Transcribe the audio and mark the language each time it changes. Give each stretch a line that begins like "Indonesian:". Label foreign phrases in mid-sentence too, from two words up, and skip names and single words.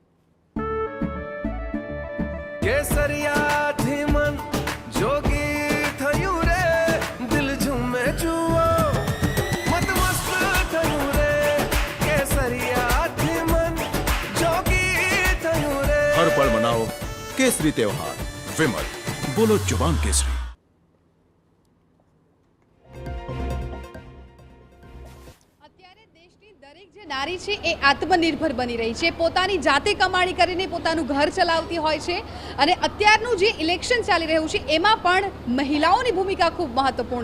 Gujarati: કેસરિયાથી મન જોગી થયું રે દિલ ઝૂમે જુઓ મત મસ્ત થયું રે કેસરિયાથી મન જોગી થયું રે હર પળ મનાવો
Hindi: केसरी त्योहार विमल बोलो जुबान केसरी।
Gujarati: અત્યારે દેશની દરેક જે નારી છે એ આત્મનિર્ભર બની રહી છે પોતાની જાતે કમાણી કરીને પોતાનું ઘર ચલાવતી હોય છે અને અત્યારનું જે ઇલેક્શન ચાલી રહ્યું છે એમાં પણ મહિલાઓની ભૂમિકા ખૂબ મહત્વપૂર્ણ